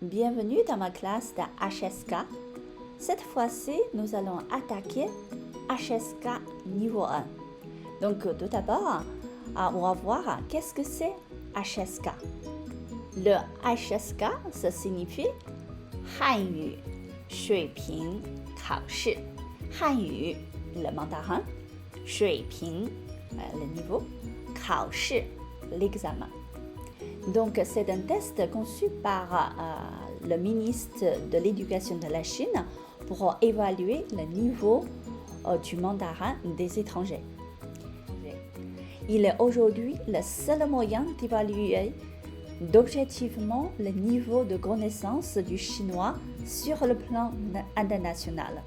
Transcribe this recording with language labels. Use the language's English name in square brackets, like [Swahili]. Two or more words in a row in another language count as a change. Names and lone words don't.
[French] bienvenue dans ma classe de HSK. Cette fois-ci, nous allons attaquer HSK niveau 1. Donc, tout d'abord, on va voir qu'est-ce que c'est HSK. Le HSK, ça signifie [Chinese] 汉语水平考试。 [French] 汉语 le mandarin, 水平 le niveau, 考试 l'examen. Donc, c'est un test conçu par le ministre de l'Éducation de la Chine pour évaluer le niveau du mandarin des étrangers. Il est aujourd'hui le seul moyen d'évaluer d'objectivement le niveau de connaissance du chinois sur le plan international.